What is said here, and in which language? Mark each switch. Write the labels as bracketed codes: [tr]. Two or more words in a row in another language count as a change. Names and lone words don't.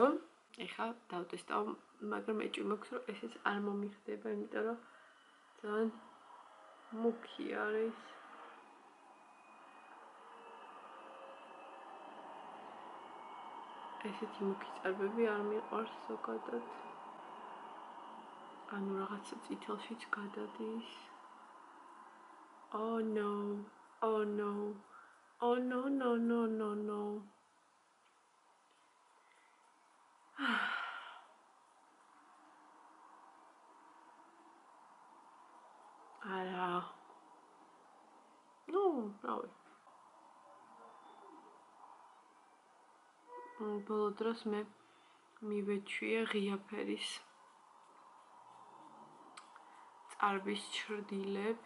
[ka] ეხლა დავტესტავ, მაგრამ ეჭვი მაქვს, რომ ესეც არ მომიხდება, იმიტომ რომ ძალიან მუქი არის. ესეთი მუქი წარბები არ მიყვარს ზოგადად. ანუ რაღაცა წითელშიც გადადის. [en] Oh no. Oh no. Oh no no no no no. [ka] არა. ნუ, რავი. ბოლო დროს მე მივეჩვიე ღია ფერის წარბის ჭრდილებს.